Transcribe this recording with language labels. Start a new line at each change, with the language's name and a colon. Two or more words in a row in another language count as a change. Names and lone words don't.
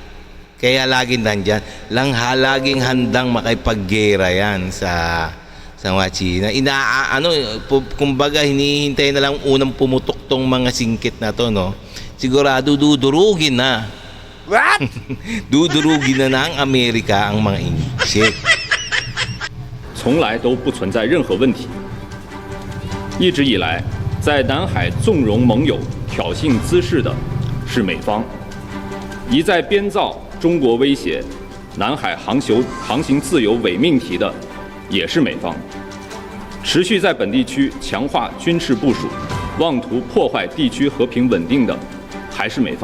Filipino: Kaya laging nandyan, laging handang makipaggera yan sa sa mga China. Kumbaga hinihintay na lang unang pumutok tong mga singkit na to, no? Sigurado dudurugin na.
English: What?
Filipino: Dudurugin na ng Amerika ang mga inchik.
Chinese: 从来都不存在任何问题。一直以来，在南海纵容盟友挑衅滋事的是美方，一再编造中国威胁南海航行自由伪命题的也是美方，持续在本地区强化军事部署，妄图破坏地区和平稳定的还是美方。